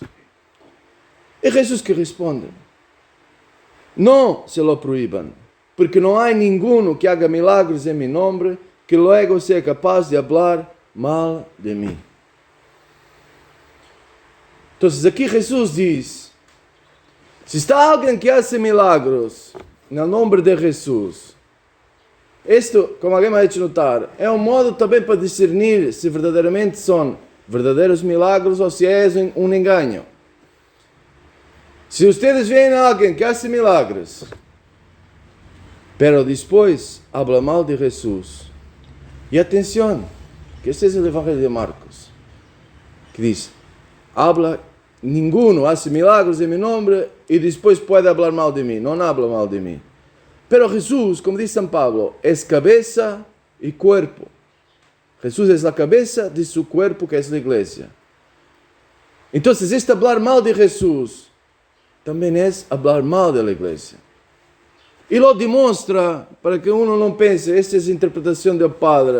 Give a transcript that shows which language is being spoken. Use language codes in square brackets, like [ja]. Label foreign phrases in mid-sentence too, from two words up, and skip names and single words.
[es] Y Jesús que responde: no se lo prohíban, porque no hay ninguno que haga milagros en mi nombre que luego sea capaz de hablar mal de mí. Entonces aquí Jesús dice: si está alguien que hace milagros en el nombre de Jesús, esto, como alguém me ha hecho notar, [pt] é um modo também para discernir se verdadeiramente são verdadeiros milagros ou se é um engano. Se ustedes veem alguém que [es] hace milagros, [pt] pero depois habla mal de Jesus, e atenção, que este é o Evangelho de Marcos, que diz: [es] ninguno hace milagros [pt] em meu nome e depois pode falar mal de mim. Não habla mal de mim. [es] Pero Jesús, como dice San Pablo, es cabeza y cuerpo. Jesús es la cabeza de su cuerpo, que es la iglesia. Entonces, este hablar mal de Jesús también es hablar mal de la iglesia. Y lo demuestra para que uno no piense: esta es interpretación del Padre.